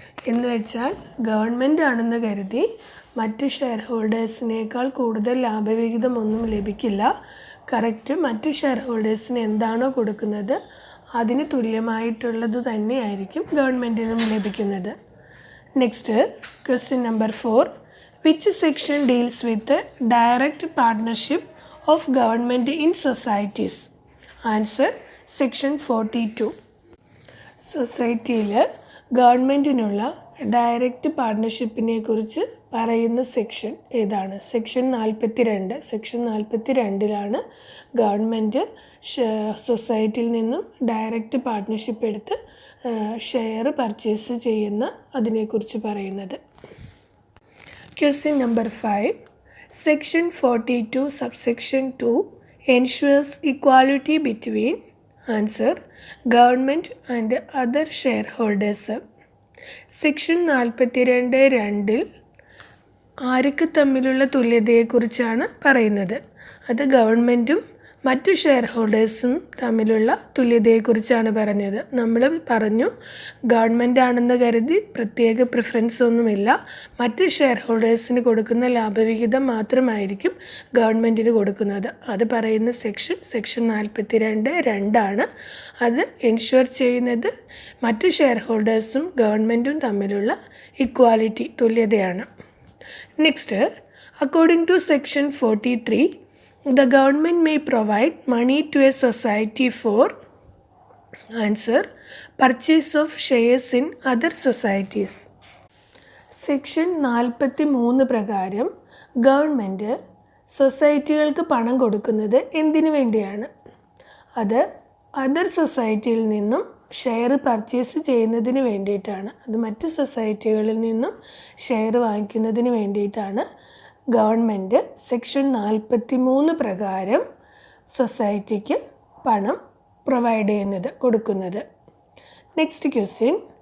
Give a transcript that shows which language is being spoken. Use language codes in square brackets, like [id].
[ml] എന്ന് വെച്ചാൽ ഗവൺമെൻറ് ആണെന്ന് കരുതി മറ്റു ഷെയർ ഹോൾഡേഴ്സിനേക്കാൾ കൂടുതൽ ലാഭവിഹിതമൊന്നും ലഭിക്കില്ല. കറക്റ്റ് മറ്റു ഷെയർ ഹോൾഡേഴ്സിന് എന്താണോ കൊടുക്കുന്നത് അതിന് തുല്യമായിട്ടുള്ളത് തന്നെയായിരിക്കും ഗവൺമെൻറ്റിനും ലഭിക്കുന്നത്. [en] Next, question number 4. Which section deals with the direct partnership of government in societies? Answer: section 42. [ml] സൊസൈറ്റിയിൽ ഗവൺമെൻറ്റിനുള്ള ഡയറക്റ്റ് പാർട്ട്ണർഷിപ്പിനെ കുറിച്ച് പറയുന്ന സെക്ഷൻ ഏതാണ്? സെക്ഷൻ 42. സെക്ഷൻ 42 ഗവൺമെൻറ് സൊസൈറ്റിയിൽ നിന്നും ഡയറക്റ്റ് പാർട്ട്ണർഷിപ്പ് എടുത്ത് ഷെയർ പർച്ചേസ് ചെയ്യുന്ന അതിനെക്കുറിച്ച് പറയുന്നത്. [en] Question number 5. Section 42 subsection 2 ensures equality between answer government and other shareholders. [ml] Section 42 ആർക്ക് തമ്മിലുള്ള തുല്യതയെക്കുറിച്ചാണ് പറയുന്നത്? അത് ഗവൺമെൻറ്റും മറ്റു ഷെയർ ഹോൾഡേഴ്സും തമ്മിലുള്ള തുല്യതയെക്കുറിച്ചാണ് പറഞ്ഞത്. നമ്മൾ പറഞ്ഞു ഗവൺമെൻറ് ആണെന്ന് കരുതി പ്രത്യേക പ്രിഫറൻസ് ഒന്നുമില്ല, മറ്റു ഷെയർ ഹോൾഡേഴ്സിന് കൊടുക്കുന്ന ലാഭവിഹിതം മാത്രമായിരിക്കും ഗവൺമെൻറ്റിന് കൊടുക്കുന്നത്. അത് പറയുന്ന സെക്ഷൻ 42 അത് എൻഷുർ ചെയ്യുന്നത് മറ്റു ഷെയർ ഹോൾഡേഴ്സും ഗവൺമെൻറ്റും തമ്മിലുള്ള equality, തുല്യതയാണ്. [en] Next, according to section 43, the government may provide money to a society for answer purchase of shares in other societies. [ml] Section 43 പ്രകാരം ഗവൺമെൻറ് സൊസൈറ്റികൾക്ക് പണം കൊടുക്കുന്നത് എന്തിനു വേണ്ടിയാണ്? അത് അതർ സൊസൈറ്റിയിൽ നിന്നും ഷെയർ പർച്ചേസ് ചെയ്യുന്നതിന് വേണ്ടിയിട്ടാണ്. അത് മറ്റു സൊസൈറ്റികളിൽ നിന്നും ഷെയർ വാങ്ങിക്കുന്നതിന് വേണ്ടിയിട്ടാണ് ഗവൺമെൻറ് സെക്ഷൻ 43 പ്രകാരം സൊസൈറ്റിക്ക് പണം പ്രൊവൈഡ് ചെയ്യുന്നത്, കൊടുക്കുന്നത്. [en] Next question.